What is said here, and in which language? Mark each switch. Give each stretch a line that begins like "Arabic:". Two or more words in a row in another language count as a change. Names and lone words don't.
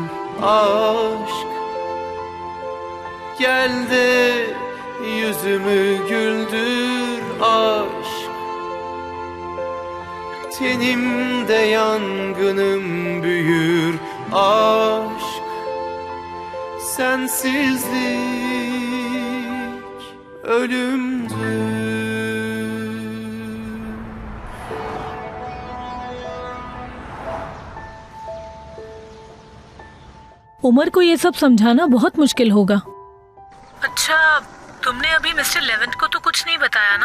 Turkish: Aşk gel de yüzümü güldür. Aşk tenimde yangınım büyür. Aşk sensizlik ölümdür.
Hindi: उमर को ये सब समझाना बहुत मुश्किल होगा। अच्छा, तुमने अभी मिस्टर लेवेंट को तो कुछ नहीं बताया ना?